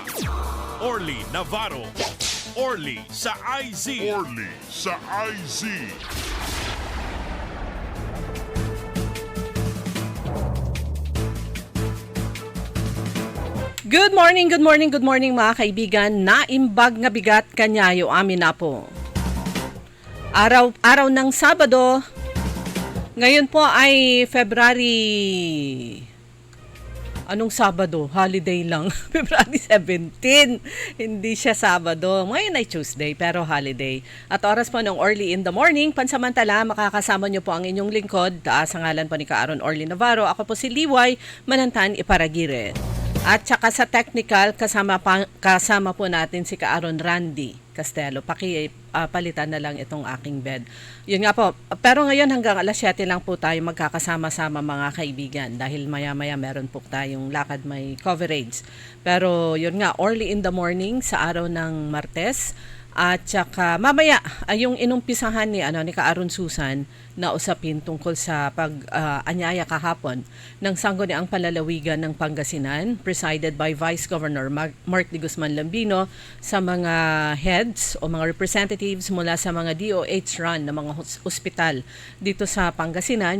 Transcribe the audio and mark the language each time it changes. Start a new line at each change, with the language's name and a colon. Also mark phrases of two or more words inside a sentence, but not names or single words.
Filipino: Orly Navarro. Orly sa IZ. Orly sa IZ.
English: Good morning
Filipino: mga kaibigan.
Iloko: Naimbag nga bigat kanyayo amin na po.
Filipino: Araw ng Sabado. Ngayon po ay February... Anong Sabado? Holiday lang. February 17. Hindi siya Sabado. Ngayon ay Tuesday pero holiday. At oras po ng
English: early in the morning.
Filipino: Pansamantala, makakasama niyo po ang inyong lingkod. Sa ngalan po ni Kaaron Orly Navarro. Ako po si Liway Manantan Iparagire. At saka sa technical, kasama po natin si Kaaron Randy Castelo. Palitan na lang itong aking bed. Yun nga po. Pero ngayon hanggang alas 7 lang po tayo magkakasama-sama mga kaibigan. Dahil maya-maya meron po tayong lakad may coverage. Pero yun nga,
English: early in the morning
Filipino: sa araw ng Martes. At saka mamaya ay yung inumpisahan ni Kaaron Susan na usapin tungkol sa pag-anyaya kahapon ng sangguniang palalawigan ng Pangasinan
English: presided by Vice Governor
Filipino: Mark D. Guzman Lambino sa mga heads o mga representatives mula sa mga DOH run na mga ospital dito sa Pangasinan.